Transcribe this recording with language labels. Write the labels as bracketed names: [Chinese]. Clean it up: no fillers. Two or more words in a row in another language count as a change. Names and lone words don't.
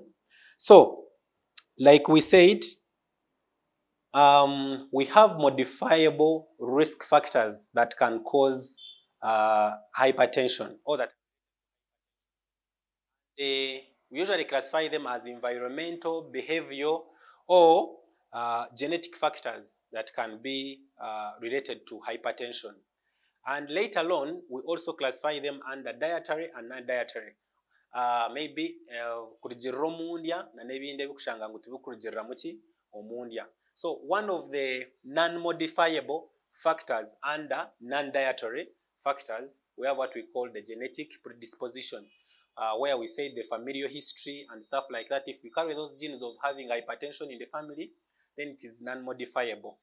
[English] So, like we said, we have modifiable risk factors that can cause hypertension, or that we usually classify them as environmental, behavioral, or genetic factors that can be related to hypertension. And later on, we also classify them under dietary and non-dietary. [Nyankole] Maybe kuligirira omundya n'ebindi ebikushanga ngu tibikuligirira muki omundya. [English] So one of the non-modifiable factors under non-dietary factors, we have what we call the genetic predisposition, where we say the familial history and stuff like that. If we carry those genes of having hypertension in the family, then it is non-modifiable.